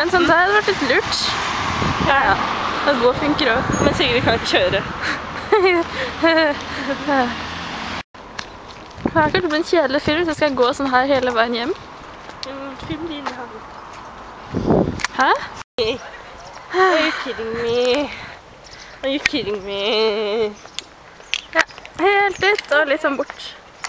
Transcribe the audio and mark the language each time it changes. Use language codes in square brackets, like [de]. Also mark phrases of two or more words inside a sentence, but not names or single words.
[no] En sånn der hadde vært litt lurt. Ja. Det går funker også. Men Sigrid kan ikke kjøre. Det er kanskje en kjedelig film, så jeg skal gå sånn her hele veien hjem. Film din hadde. Hæ? [en] Are you kidding me? Are you kidding me? [no] Ja, helt ut og litt sånn bort.